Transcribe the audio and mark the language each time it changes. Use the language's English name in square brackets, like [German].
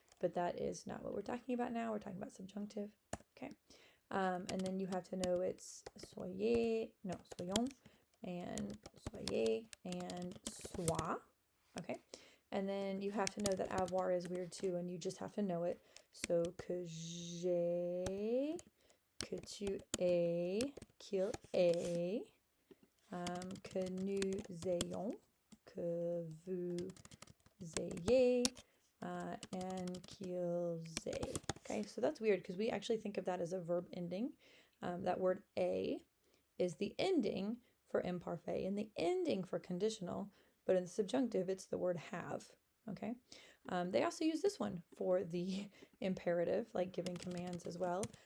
[English] But that is not what we're talking about now. We're talking about subjunctive. Okay. And then you have to know it's soyez, no, soyons, and soyez, and soit. Okay. And then you have to know that avoir is weird too, and you just have to know it. [French] So que j'ai, que tu aies, qu'il ait, que nous ayons, que vous ayez, and qu'ils aient. [English] Okay, so that's weird because we actually think of that as a verb ending. That word a is the ending for imparfait and the ending for conditional, but in the subjunctive, it's the word have. Okay, they also use this one for the imperative, like giving commands as well.